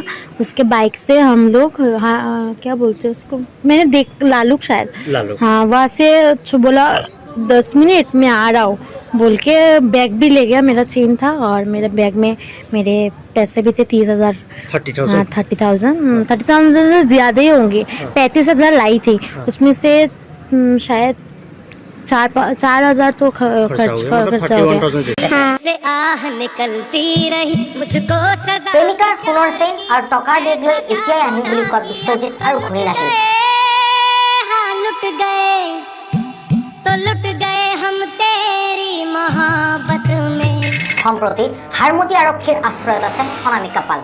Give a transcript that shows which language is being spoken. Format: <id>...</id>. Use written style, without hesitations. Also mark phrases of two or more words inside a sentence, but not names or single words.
<hi>उसके बाइक से हम लोग, हाँ क्या बोलते हैं उसको, मैंने देख, लालूक शायद, हाँ वहाँ से बोला 10 मिनट में आ रहा हूँ बोल के बैग भी ले गया। मेरा चेन था और मेरे बैग में मेरे पैसे भी थे 30,000। 30,000 से ज़्यादा ही होंगे। 35,000 लाई थी। उसमें से शायद 4,000 तो खर्चा हो गया।</hi> <as>প্ৰেমিকাৰ সোণৰ চেইন আৰু টকাৰ বেগ লৈ এতিয়াই আহিম বুলি কোৱা বিশ্বজিৎ আৰু ঘূৰি নাহিল। সম্প্ৰতি হাৰমতি আৰক্ষীৰ আশ্ৰয়ত আছে অনামিকা পাল।</as>